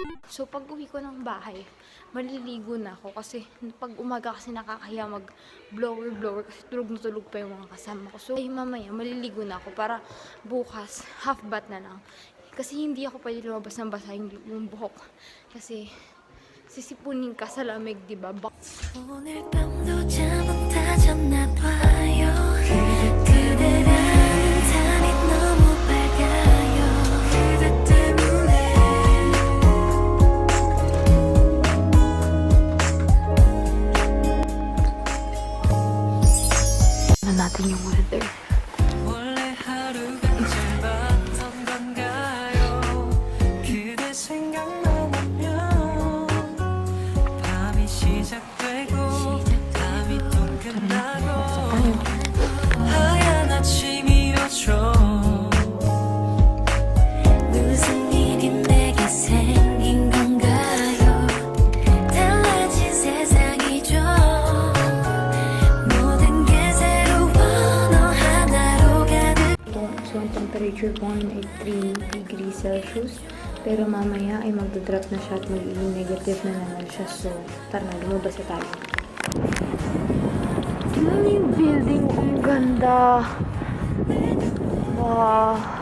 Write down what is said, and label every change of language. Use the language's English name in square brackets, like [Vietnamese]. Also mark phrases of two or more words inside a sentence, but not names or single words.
[Filipino] So, pag uwi ko ng bahay, maliligo na ako kasi pag umaga kasi nakakahiya mag-blower kasi tulog na tulog pa yung mga kasama ko. So, ay mamaya, maliligo na ako para bukas, half bath na lang. Kasi hindi ako pwede lumabas ng basa yung buhok. Kasi, sisipunin ka sa lamig, diba? [Korean] 오늘 밤도 잠 못 자서 나봐요 그대라는 달이 너무 밝아요 그대 때문에 [Filipino] Ano natin yung weather? [Korean] 원래 하루가 짧았던 건가요 그대 생각만 하면 밤이 시작되고 밤이 또 끝나고 하얀 아침이 오죠 무슨 일이 내게 생긴 건가요 달라진 세상이죠 모든 게 새로워 너 하나로 가득 [Filipino] So, ang temperature po ngayon ay 3 [English] degrees Celsius. [Filipino] Pero mamaya ay magdodrop na siya at magiging negative na naman siya. So, tara na, lumabas na tayo. Tingnan yung building. Ang ganda. Wow.